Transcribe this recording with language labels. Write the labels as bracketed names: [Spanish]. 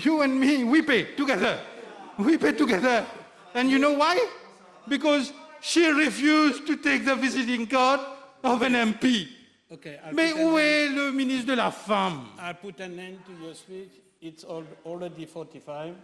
[English] You and me, we pay together. We pay together. And you know why? Because she refused to take the visiting card of an MP. Okay, [French] Mais où est le ministre de la Femme? [English] I'll put an end to your speech. It's already 45.